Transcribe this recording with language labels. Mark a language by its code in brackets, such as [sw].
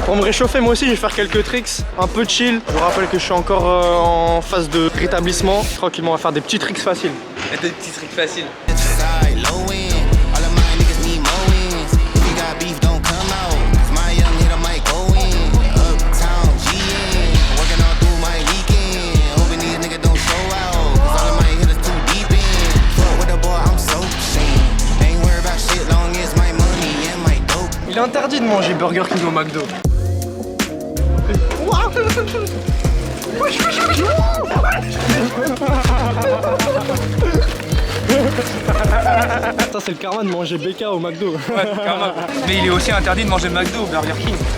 [fr] Pour me réchauffer moi aussi je vais faire quelques tricks. Un peu chill. Je vous rappelle que je suis encore en phase de rétablissement. Tranquillement on va faire des petits tricks faciles. Des petits trucs faciles. [en] Side, low end. All of my niggas need more wins. If you got beef, don't come out. 'Cause my young hitter might go in. Uptown, GN. Working all through my weekend. Hoping these niggas don't show out. 'Cause all of my hitters too deep in. Fuck with the boy, I'm so ashamed. Ain't worried about shit long as my money and my dope. [fr] Il est interdit de manger Burger King au McDo. Ça c'est le karma de manger BK au McDo. Ouais, carrément. Mais il est aussi interdit de manger McDo ou Burger King.